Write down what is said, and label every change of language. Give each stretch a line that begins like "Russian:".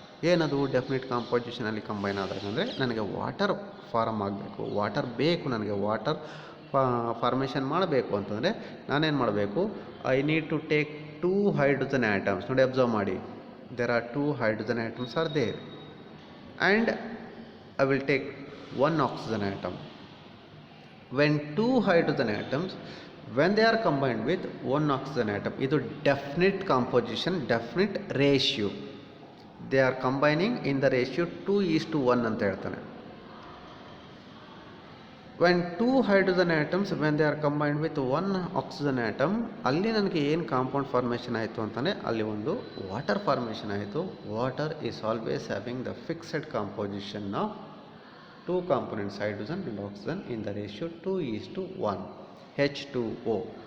Kannada: ಏನದು definite ಕಾಂಪೋಸಿಷನಲ್ಲಿ combine ಆದಾಗ ಅಂದರೆ ನನಗೆ ವಾಟರ್ ಫಾರ್ಮ್ ಆಗಬೇಕು, ವಾಟರ್ ಬೇಕು ನನಗೆ, ವಾಟರ್ ಫಾರ್ಮೇಷನ್ ಮಾಡಬೇಕು ಅಂತಂದರೆ ನಾನೇನು ಮಾಡಬೇಕು?
English: I need to take 2 hydrogen atoms.
Kannada: ನೋಡಿ, ಅಬ್ಸರ್ವ್ ಮಾಡಿ.
English: There are 2 hydrogen atoms are there and I will take 1 oxygen atom. When 2 hydrogen atoms, when they are combined with 1 oxygen atom, ಇದು definite composition, definite ratio. They are combining in the ratio 2:1
Kannada: ಅಂತ ಹೇಳ್ತಾನೆ.
English: When 2 hydrogen atoms, when they are combined with 1 oxygen atom,
Kannada: ಅಲ್ಲಿ ನನಗೆ ಏನು compound formation ಆಯಿತು ಅಂತಲೇ ಅಲ್ಲಿ ಒಂದು ವಾಟರ್ ಫಾರ್ಮೇಷನ್ ಆಯಿತು.
English: Water is always having the fixed composition of 2 components hydrogen and oxygen in the ratio 2:1 H2O.